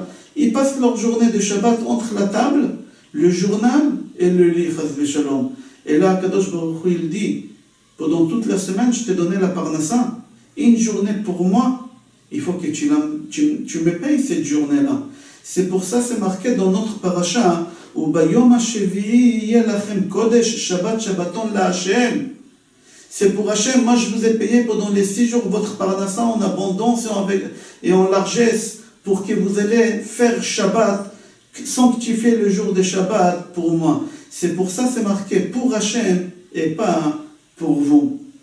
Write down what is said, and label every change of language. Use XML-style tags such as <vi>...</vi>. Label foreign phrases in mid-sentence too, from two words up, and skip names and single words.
<fr>Ils passent leur journée de Shabbat entre la table, le journal et le lit,</fr> <he>חס ושלום.</he> <fr>Et là,</fr> <he>קדוש ברוך הוא,</he> <fr>il dit, pendant toute la semaine, je t'ai donné la parnassa. Une journée pour moi, il faut que tu me payes cette journée-là. C'est pour ça, c'est marqué dans notre paracha,</fr> <he>וביום השביעי יהיה לכם קודש, שבת שבתון להשם.</he> <fr>C'est pour Hashem, moi je vous ai payé pendant les 6 jours votre parnassa en abondance et en largesse pour que vous allez faire Shabbat, sanctifier le jour de Shabbat pour moi. C'est pour ça c'est marqué pour Hashem et pas pour vous.</fr>